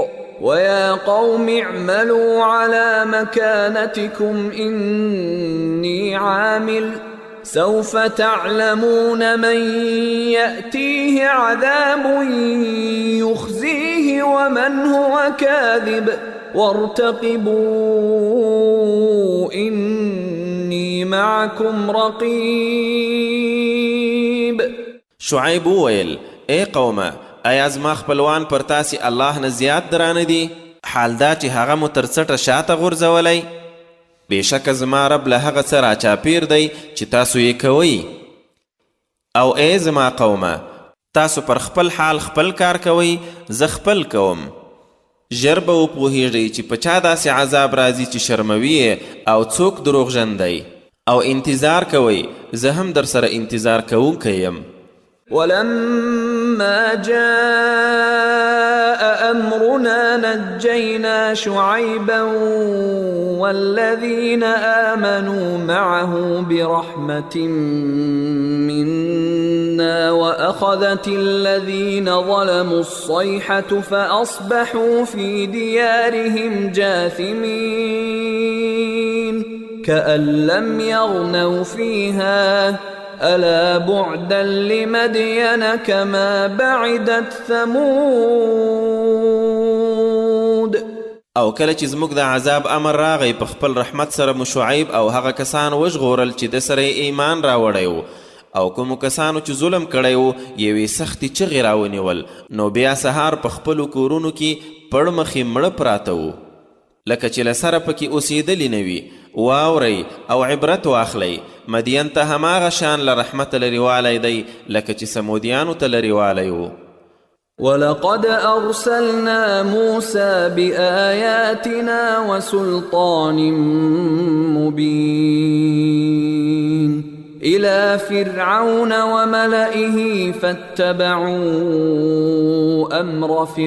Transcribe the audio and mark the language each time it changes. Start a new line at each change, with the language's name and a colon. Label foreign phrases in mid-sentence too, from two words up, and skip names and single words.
Arabic: ويا قوم اعملوا على مكانتكم إني عامل سوف تعلمون من يأتيه عذاب يخزيه ومن هو كاذب وارتقبوا إني معكم رقيب.
Pashto: شعیب وویل ای قومه ایا زما خپلوان پر تاسې الله نه زیات درانه دي؟ حال دا چې هغه مو تر څټه شاته غورځولی؟ بېشکه زما رب له هغه څه راچاپیر دی چې تاسو یې کوئ. او ای زما قومه تاسو پر خپل حال خپل کار کوئ، زه خپل کوم. ژر به وپوهیږئ چې په چا داسې عذاب راځي چې شرموي او څوک دروغجن دی. او انتظار کوئ، زه هم در سره انتظار کوونکی یم.
Arabic: ولما جاء أمرنا نجينا شعيبا والذين آمنوا معه برحمة منا وأخذت الذين ظلموا الصيحة فأصبحوا في ديارهم جاثمين كأن لم يغنوا فيها ألا بعدا لمدين كما بعدت ثمود.
Pashto: او کله چې زموږ د عذاب امر راغی په خپل رحمت سره مو شعیب او هغه کسان وژغورل چې د سره ایمان راوړی و، او کومو کسانو چې ظلم کړی و یوې سختې چغې راونیول، نو بیا سهار په خپلو کورونو کې پړ مخې مړه پراته و. لکه چې له سره پکې اوسېدلي نه وي. واورئ او عبرت واخلئ، مدین ته هماغه شان له رحمت لرېوالی دی لکه چې سمودیانو ته لرېوالی و.
Arabic: ولقد أرسلنا موسى بآياتنا وسلطان مبين إلى فرعون وملئه فاتبعوا أمر